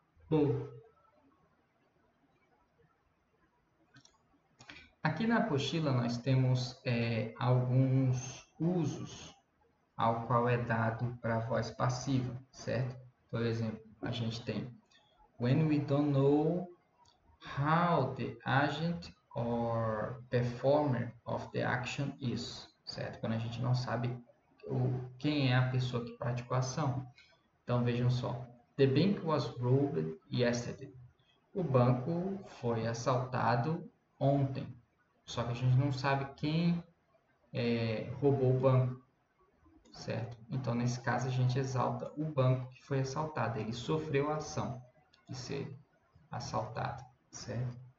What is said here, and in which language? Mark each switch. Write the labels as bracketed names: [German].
[Portuguese] Bom, aqui na apostila nós temos alguns usos ao qual é dado para a voz passiva, certo? Por exemplo, a gente tem [English] when we don't know how the agent or performer of the action is, certo? [Portuguese] Quando a gente não sabe quem é a pessoa que praticou a ação. Então vejam só, [English] the bank was robbed yesterday. [Portuguese] O banco foi assaltado ontem. Só que a gente não sabe quem roubou o banco, certo? Então, nesse caso, a gente exalta o banco que foi assaltado. Ele sofreu a ação de ser assaltado, certo?